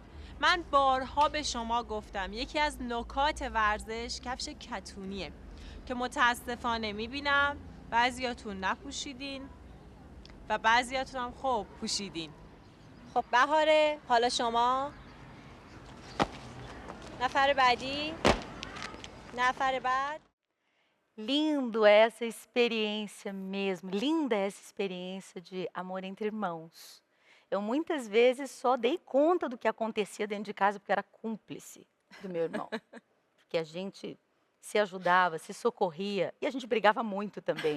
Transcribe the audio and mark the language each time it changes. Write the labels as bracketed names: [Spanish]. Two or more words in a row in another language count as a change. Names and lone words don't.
[Persian] من بارها به شما گفتم یکی از نکات ورزش کفش کتونیه که متاسفانه میبینم بعضیاتون نپوشیدین و بعضیاتون هم خب پوشیدین. خب بهاره، حالا شما نفر بعدی نفر بعد. [Portuguese] Lindo essa experiência mesmo, linda essa experiência de amor entre irmãos. Eu muitas vezes só dei conta do que acontecia dentro de casa porque era cúmplice do meu irmão. Porque a gente se ajudava, se socorria e a gente brigava muito também.